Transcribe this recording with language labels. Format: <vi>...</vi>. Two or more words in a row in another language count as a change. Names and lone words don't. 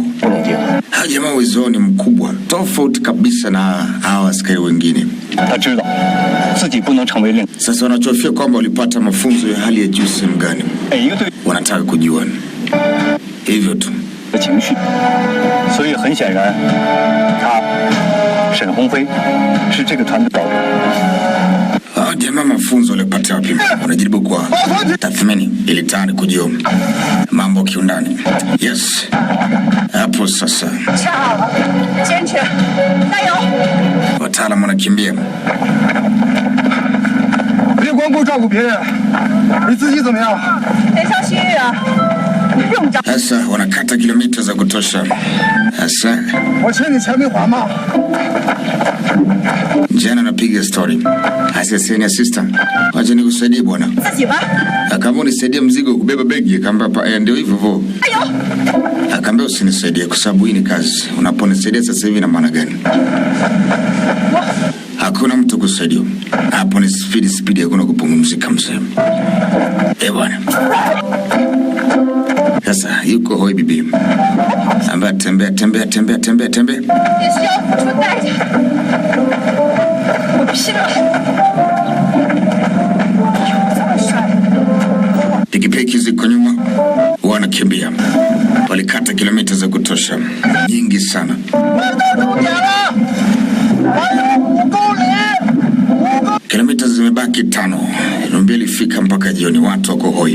<sw>Hao jamaa uwezo ni mkubwa, tofauti kabisa na hao askari wengine. Sasa wanachofia kwamba walipata mafunzo ya hali ya juu sehemu gani. Wanataka kujua. Hivyo tu.</sw> <zh>Shen Hongfei 是这个团的导员。</zh> <sw>Unapita wapi? Unajaribu kwa tathmini ili tayari kujua mambo kiundani. Yes. Hapo sasa. Wataalamu wanakimbia.</sw> <zh>别光顾照顾别人，你自己怎么样？得上新医院，不用找。</zh> <sw>Sasa wanakata kilomita za kutosha. Sasa</sw> <zh>我欠你钱没还吗？</zh> <sw>jana napiga story. Asante sister. Wacha nikusaidie bwana.</sw> <zh>自己吧。</zh> <sw>Akaambia unisaidie mzigo kubeba begi, akaambia ndio hivyo hivyo.</sw> <zh>哎呦，</zh> <sw>Akaambia usinisaidie kwa sababu hii ni kazi. Unaponisaidia sasa hivi na maana gani? Hakuna mtu kusaidia. Hapo ni speed hakuna kupumzika mzee. Bwana. Sasa yuko hoi bibi. Ambaye tembea.</sw> <zh>也需要付出代价。我拼了！这么帅。</zh> <sw>Pikipiki ziko nyuma, wanakimbia. Walikata kilomita za kutosha, nyingi sana. kilomita zimebaki 5. Numbili fika mpaka jioni, watu wako hoi.</sw>